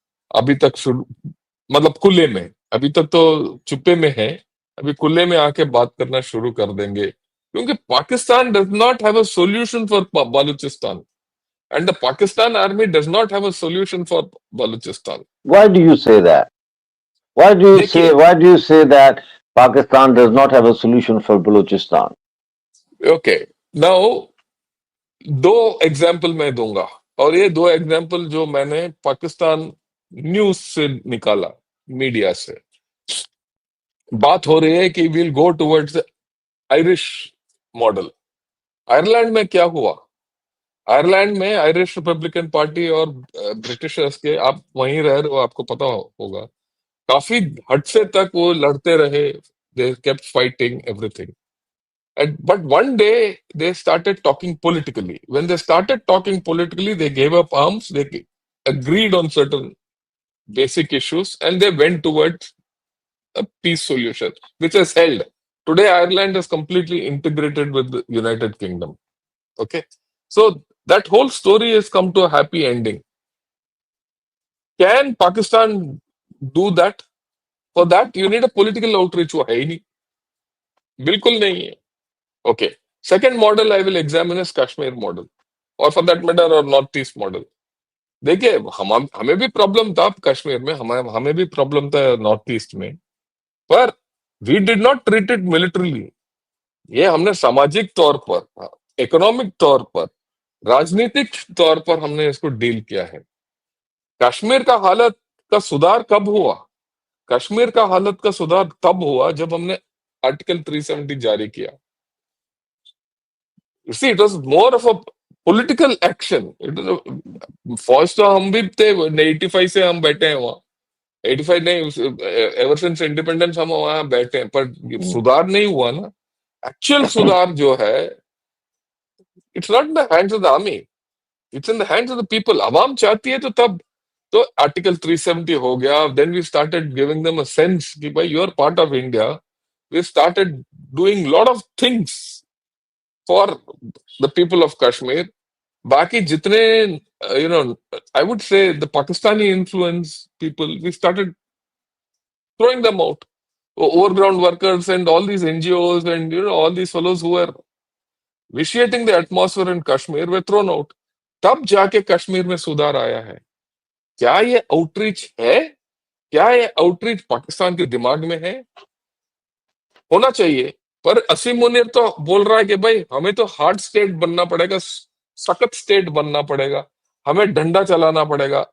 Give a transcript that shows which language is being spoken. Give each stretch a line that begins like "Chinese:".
Hindi: अभी तक शुरू, मतलब खुले में, अभी तक तो चुप्पे में है, अभी खुले में आके बात करना शुरू कर देंगे, क्योंकि
English: Pakistan does not have a solution for Balochistan, and the Pakistan army does not have a solution for Balochistan. Why do you say that?
Hindi: देखिए,
English: Why do you say that Pakistan does not have a solution for Balochistan?
Hindi: Okay, now दो example मैं दूंगा, और ये दो example जो मैंने Pakistan news से निकाला, मीडिया से। बात हो रही है कि
English: Will go towards Irish model.
Hindi: Ireland में क्या हुआ? आयरलैंड में आयरिश रिपब्लिकन पार्टी और ब्रिटिशर्स के, आप वहीं रह रहे हो, आपको पता होगा, काफी हद से तक वो लड़ते रहे,
English: They kept fighting everything. But one day they started talking politically. When they started talking politically, they gave up arms, they agreed on certain basic issues, and they went towards a peace solution, which has held. Today, Ireland is completely integrated with the United Kingdom. Okay? So that whole story has come to a happy ending. Can Pakistan do that? For that, you need a political outreach.
Hindi: वो है ही नहीं, बिल्कुल नहीं है।
English: Okay. Second model I will examine is Kashmir model, or for that matter, or North East model.
Hindi: देखिए, हमें भी problem था कश्मीर में, हमें भी प्रॉब्लम था नॉर्थ ईस्ट में, पर
English: We did not treat it militarily.
Hindi: ये हमने सामाजिक तौर पर, इकोनॉमिक तौर पर, राजनीतिक तौर पर हमने इसको डील किया है। कश्मीर का हालत का सुधार कब हुआ? कश्मीर का हालत का सुधार तब हुआ जब हमने आर्टिकल 370 जारी किया।
English: You see, it was more of a political action.
Hindi: फौज तो हम भी थे, 85 से हम बैठे हैं वहां, 85 नहीं,
English: ever since independence
Hindi: हम वहां बैठे हैं, पर सुधार नहीं हुआ ना।
English: actual
Hindi: सुधार जो है,
English: It's not in the hands of the army, it's in the hands of the people.
Hindi: आवाम चाहती है तो तब तो आर्टिकल 370 हो गया।
English: then we started giving them a sense
Hindi: कि भाई
English: You are part of India. We started doing lot of things for the people of Kashmir.
Hindi: बाकी जितने,
English: I would say the Pakistani influence people, we started throwing them out. Overground workers and all these NGOs and all these fellows who were vitiating the atmosphere in Kashmir were thrown out.
Hindi: तब जाके कश्मीर में सुधार आया है। क्या ये outreach है? क्या ये आउटरीच पाकिस्तान के दिमाग में है? होना चाहिए, पर असीम मुनीर तो बोल रहा है कि भाई हमें तो हार्ड स्टेट बनना पड़ेगा, सख्त स्टेट बनना पड़ेगा, हमें डंडा चलाना पड़ेगा।